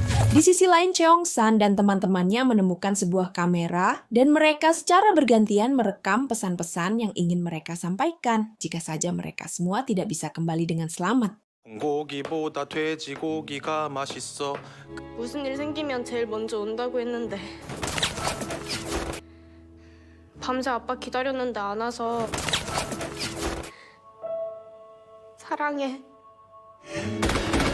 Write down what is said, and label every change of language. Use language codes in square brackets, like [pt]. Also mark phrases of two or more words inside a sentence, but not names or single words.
[id] Di sisi lain, Cheong-san dan teman-temannya menemukan sebuah kamera dan mereka secara bergantian merekam pesan-pesan yang ingin mereka sampaikan jika saja mereka semua tidak bisa kembali dengan selamat. [ko] 고기보다 돼지고기가 맛있어. 무슨 일 생기면 제일 먼저 온다고 했는데 밤새 아빠 기다렸는데 안 와서 사랑해.